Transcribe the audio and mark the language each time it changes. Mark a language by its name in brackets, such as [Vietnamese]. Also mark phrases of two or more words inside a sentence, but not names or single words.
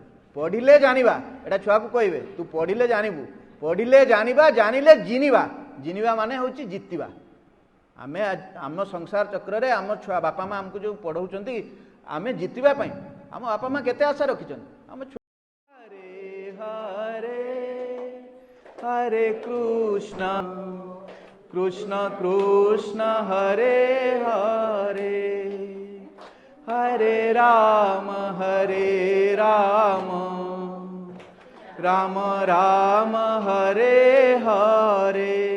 [Odia] ପଢ଼ିଲେ ଜାଣିବା ଏଟା ଛୁଆ କୁ କହିବେ ତୁ ପଢ଼ିଲେ ଜାଣିବୁ, ପଢ଼ିଲେ ଜାଣିବା, ଜାଣିଲେ ଜିଣିବା। ଜିଣିବା ମାନେ ହେଉଛି ଜିତିବା। ଆମେ ଆମ ସଂସାର ଚକ୍ର ରେ ଆମ ଛୁଆ ବାପା ମାଁ ଆମକୁ ଯେ ପଢ଼ାଉଛନ୍ତି ଆମେ ଜିତିବା ପାଇଁ ଆମ ବାପା ମାଁ କେତେ ଆଶା ରଖିଛନ୍ତି। [Sanskrit] आम हरे हरे हरे कृष्ण कृष्ण कृष्ण हरे हरे हरे राम राम राम हरे हरे।